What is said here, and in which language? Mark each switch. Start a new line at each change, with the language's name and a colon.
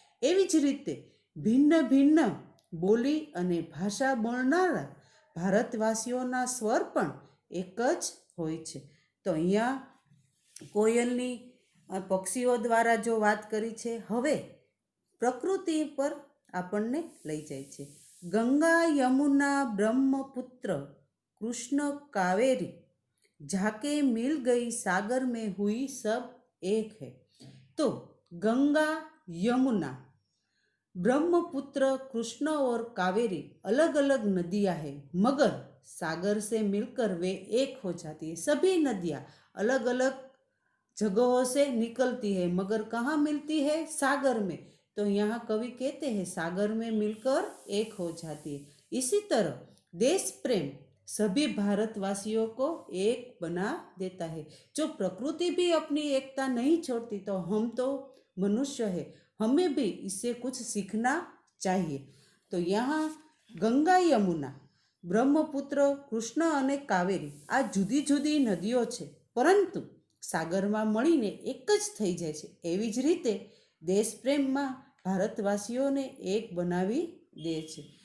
Gujarati: એવી જ રીતે ભિન્ન ભિન્ન બોલી અને ભાષા બોલનારા ભારતવાસીઓના સ્વર પણ એક જ હોય છે. તો અહીંયા કોયલની પક્ષીઓ દ્વારા જો વાત કરી છે. હવે પ્રકૃતિ પર આપણને લઈ જાય છે.
Hindi: ગંગા યમુના બ્રહ્મપુત્ર કૃષ્ણ કાવેરી जाके मिल गई सागर में हुई सब एक है. तो गंगा यमुना ब्रह्मपुत्र कृष्ण और कावेरी अलग अलग नदियां हैं, मगर सागर से मिलकर वे एक हो जाती है. सभी नदियां अलग अलग जगहों से निकलती है, मगर कहाँ मिलती है? सागर में. तो यहाँ कवि कहते हैं सागर में मिलकर एक हो जाती है. इसी तरह देश प्रेम सभी भारतवासियों को एक बना देता है. जो प्रकृति भी अपनी एकता नहीं छोड़ती, तो हम तो मनुष्य है, हमें भी इससे कुछ सीखना चाहिए. तो यहाँ
Gujarati: गंगा यमुना બ્રહ્મપુત્ર કૃષ્ણ અને કાવેરી આ જુદી જુદી નદીઓ છે, પરંતુ સાગરમાં મળીને એક જ થઈ જાય છે. એવી જ રીતે દેશ પ્રેમમાં ભારતવાસીઓને એક બનાવી દે છે.